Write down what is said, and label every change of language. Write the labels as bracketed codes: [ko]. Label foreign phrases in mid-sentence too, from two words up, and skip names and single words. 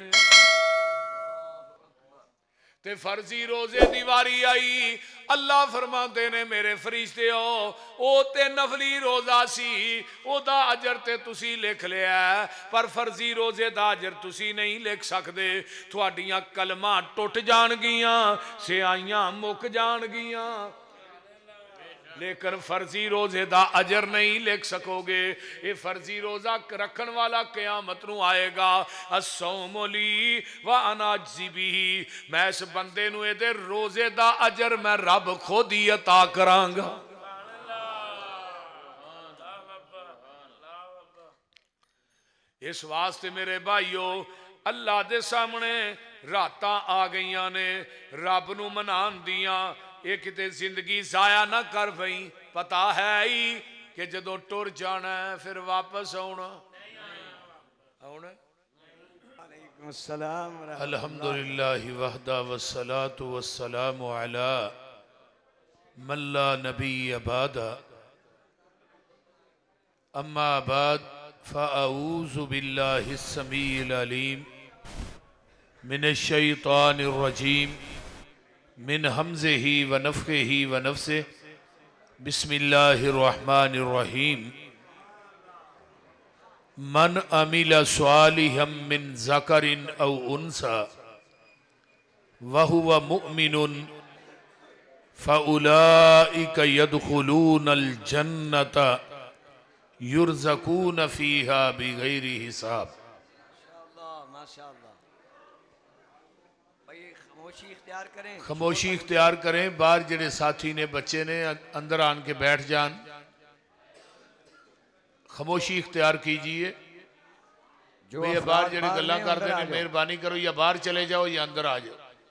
[pa] تے فرضی روزے دی واری آئی اللہ فرماتے نے میرے فرشتے او تے نفلی روزہ سی اودا اجر تے تسی لکھ لیا پر فرضی روزے دا اجر تسی نہیں لکھ سکدے. تہاڈیاں قلماں ٹٹ جانگیاں سیاہیاں مک جانگیاں لیکن فرضی روزے دا اجر نہیں لکھ سکو گے. یہ فرضی روزہ رکھن والا قیامت نوں آئے گا [ar] الصوم لي وأنا أجزي به [pa] میں اس بندے نوں ایہدے روزے دا اجر میں رب خود ہی عطا کراں گا. اس واسطے میرے بھائیو اللہ دے سامنے راتاں آ گئیاں نے رب نوں منان دیاں ایہ کتے زندگی ضائع نہ کر پئی پتہ ہے ہی کہ جدوں ٹر جانا ہے فیر واپس آنا [ar] الحمد لله وحده والصلاة والسلام على من لا نبي بعده أما بعد فأعوذ بالله السميع العليم من الشيطان الرجيم من همزه ونفخه ونفسه بسم الله الرحمن الرحيم من عمل صالحا من ذكر أو أنثى وهو مؤمن فأولئك يدخلون الجنة يرزقون فيها بغير حساب. [pa] خاموشی اختیار کریں باہر جیہڑے ساتھی نے بچے نے اندر آن کے بیٹھ جان. [ur] خاموشی اختیار کیجیے جو یہ باہر [pa] جیہڑے گلاں [ur] کرتے ہیں مہربانی کرو یا باہر چلے جاؤ یا اندر آ جاؤ.